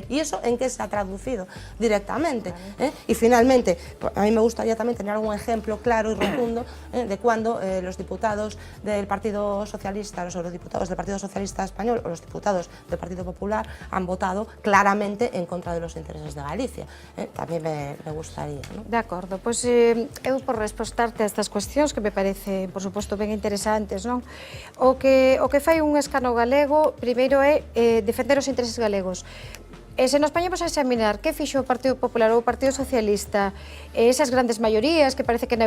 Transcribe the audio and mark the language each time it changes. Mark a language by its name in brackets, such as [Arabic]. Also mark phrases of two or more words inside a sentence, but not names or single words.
[Spanish] ¿Y eso en qué se ha traducido directamente? Y finalmente, a mí me gustaría también tener algún ejemplo claro y rotundo de cuando los diputados del Partido Socialista, los eurodiputados del Partido Socialista Español o los diputados del Partido Popular han votado claramente en contra de los intereses de Galicia. También me gustaría, ¿no? [Galician] De acordo, pois eu por respostarte a estas cuestións que me parece, por suposto, ben interesantes, non? O que fai un escano galego, primeiro é defender os intereses galegos. E se nos poñemos a examinar que fixo o Partido Popular ou o Partido Socialista, esas grandes maiorías que parece que na